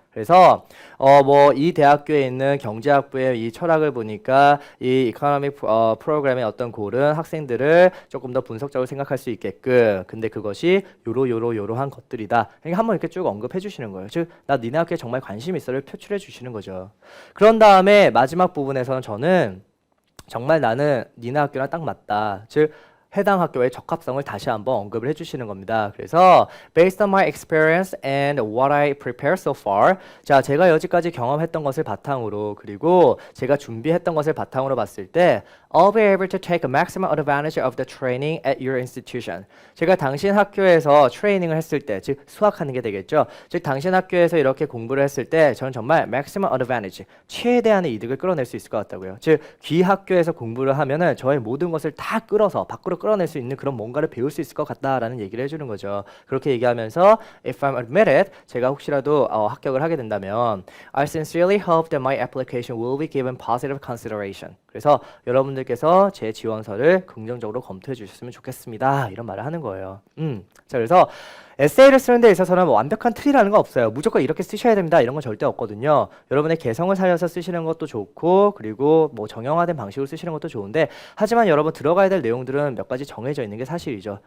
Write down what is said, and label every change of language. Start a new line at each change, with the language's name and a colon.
Korean: 그래서 뭐 이 대학교에 있는 경제학부의 이 철학을 보니까 이 이코노믹 프로그램의 어떤 골은 학생들을 조금 더 분석적으로 생각할 수 있게끔 근데 그것이 요러한 것들이다. 그러니까 한번 이렇게 쭉 언급해 주시는 거예요. 즉 나 니네 학교에 정말 관심 있어를 표출해 주시는 거죠. 그런 다음에 마지막 부분에서는 저는 정말 나는 니네 학교랑 딱 맞다. 즉 해당 학교의 적합성을 다시 한번 언급을 해주시는 겁니다.
English: 그래서 based on my experience and what I prepared so far,
Korean: 자 제가 여지까지 경험했던 것을 바탕으로 그리고 제가 준비했던 것을 바탕으로 봤을 때
English: I'll be able to take maximum advantage of the training at your institution.
Korean: 제가 당신 학교에서 트레이닝을 했을 때, 즉 수학하는 게 되겠죠. 즉 당신 학교에서 이렇게 공부를 했을 때 저는 정말
English: maximum advantage,
Korean: 최대한의 이득을 끌어낼 수 있을 것 같다고요. 즉 귀 학교에서 공부를 하면은 저의 모든 것을 다 끌어서 밖으로 끌어낼 수 있는 그런 뭔가를 배울 수 있을 것 같다라는 얘기를 해주는 거죠.
English: 그렇게 얘기하면서 if I'm admitted,
Korean: 제가 혹시라도 합격을 하게 된다면
English: I sincerely hope that my application will be given positive consideration.
Korean: 그래서 여러분들께서 제 지원서를 긍정적으로 검토해 주셨으면 좋겠습니다. 이런 말을 하는 거예요. 자 그래서 에세이를 쓰는 데 있어서는 뭐 완벽한 틀이라는 거 없어요. 무조건 이렇게 쓰셔야 됩니다. 이런 건 절대 없거든요. 여러분의 개성을 살려서 쓰시는 것도 좋고 그리고 뭐 정형화된 방식으로 쓰시는 것도 좋은데 하지만 여러분 들어가야 될 내용들은 몇 가지 정해져 있는 게 사실이죠.